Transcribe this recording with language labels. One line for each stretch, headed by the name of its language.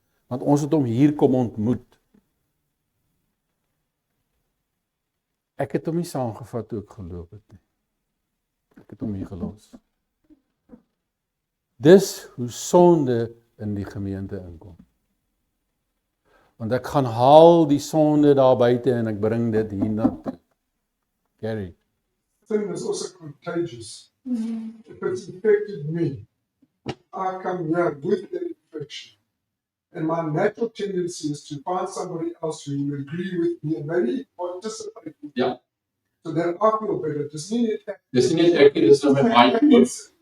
Afrikaans: Want ons het hom hier kom ontmoet. Ek het hom nie saamgevat toe ek geloop het nie. Ek het hom hier gelos. Dis hoe sonde in die gemeente inkom. Want ek gaan haal die sonde daar buite en ek bring dit hier na toe. Gary.
English: Thing is also contagious. If it's infected me, I come here with the infection. And my natural tendency is to find somebody else who will agree with me and maybe participate with me.
Afrikaans: Ja.
English: So that I feel better.
Afrikaans: Dis nie net ek. Dis nie net ek nie, dis nou met my goed.